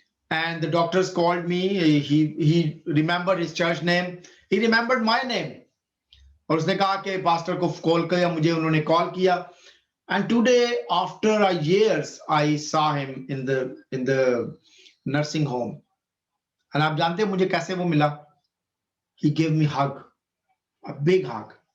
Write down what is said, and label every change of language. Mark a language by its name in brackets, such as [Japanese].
[English] And the doctors called me. He remembered his church name. He remembered my name. [Urdu] اور اس نے کہا کہ pastor کو کال کیا، مجھے انہوں نے کال کیا. [English] And today, after years, I saw him in the nursing home. And [Urdu] آپ جانتے ہیں مجھے کیسے وہ ملا؟ [English] He gave me hug, a big hug.